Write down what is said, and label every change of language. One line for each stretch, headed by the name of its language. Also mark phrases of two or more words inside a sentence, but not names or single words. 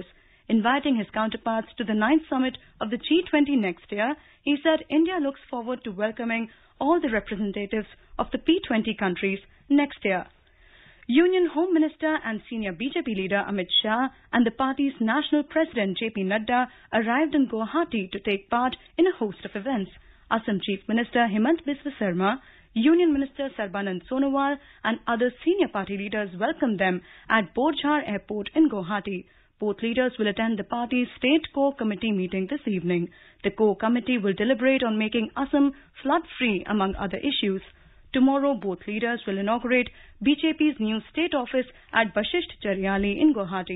English: Inviting his counterparts to the 9th summit of the G20 next year, he said India looks forward to welcoming all the representatives of the P20 countries next year. Union Home Minister and senior BJP leader Amit Shah and the party's national president JP Nadda arrived in Guwahati to take part in a host of events. Assam Chief Minister Himant Biswa Sarma, Union Minister Sarbanand Sonowal and other senior party leaders welcomed them at Borjhar Airport in Guwahati. Both leaders will attend the party's State Core Committee meeting this evening. The Core Committee will deliberate on making Assam flood-free, among other issues. Tomorrow, both leaders will inaugurate BJP's new state office at Bashisht Chariali in Guwahati.